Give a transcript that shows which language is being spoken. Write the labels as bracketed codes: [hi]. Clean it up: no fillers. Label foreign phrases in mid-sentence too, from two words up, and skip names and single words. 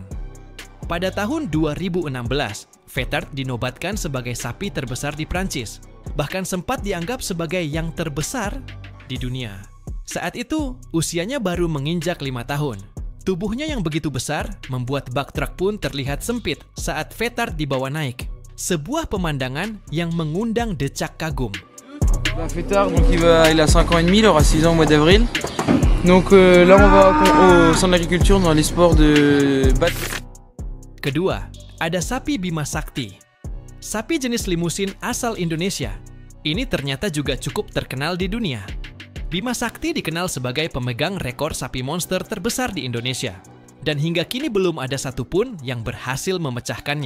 [id] Pada tahun 2016, Fetard dinobatkan sebagai sapi terbesar di Prancis, bahkan sempat dianggap sebagai yang terbesar di dunia. Saat itu, usianya baru menginjak 5 tahun. Tubuhnya yang begitu besar membuat bak truk pun terlihat sempit saat Fetard dibawa naik. Sebuah pemandangan yang mengundang decak kagum. Fetard, [fr] donc il a 5 ans et demi, il aura 6 ans au mois d'avril. Donc là on va au centre d'agriculture dans les sports de [id] Kedua, ada sapi Bima Sakti. Sapi jenis limusin asal Indonesia. Ini ternyata juga cukup terkenal di dunia. Bima Sakti dikenal sebagai pemegang rekor sapi monster terbesar di Indonesia. Dan hingga kini belum ada satupun yang berhasil memecahkannya.